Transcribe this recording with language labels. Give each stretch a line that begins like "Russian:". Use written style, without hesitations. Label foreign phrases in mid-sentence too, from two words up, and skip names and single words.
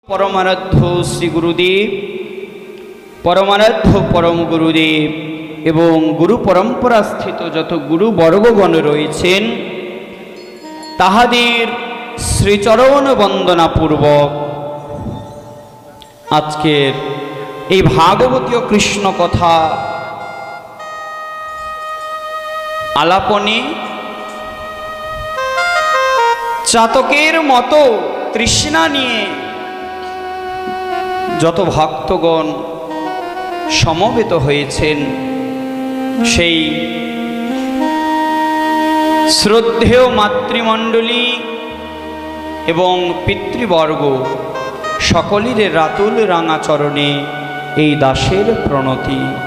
Bangla: পরমারাধ্য শ্রী গুরুদেব পরমারাধ্য পরম গুরুদেব এবং গুরু পরম্পরা স্থিত যত গুরু বর্গগণ রয়েছেন তাঁহাদের শ্রীচরণ বন্দনা পূর্বক आजकेर এই ভাগবতীয় কৃষ্ণ কথা আলাপনে চাতকের মতো তৃষ্ণা নিয়ে যত ভক্তগণ সমবেত হয়েছেন সেই শ্রদ্ধেয় মাতৃমণ্ডলী এবং পিতৃবর্গ সকলের রাতুল রাঙা চরণে এই দাসের প্রণতি।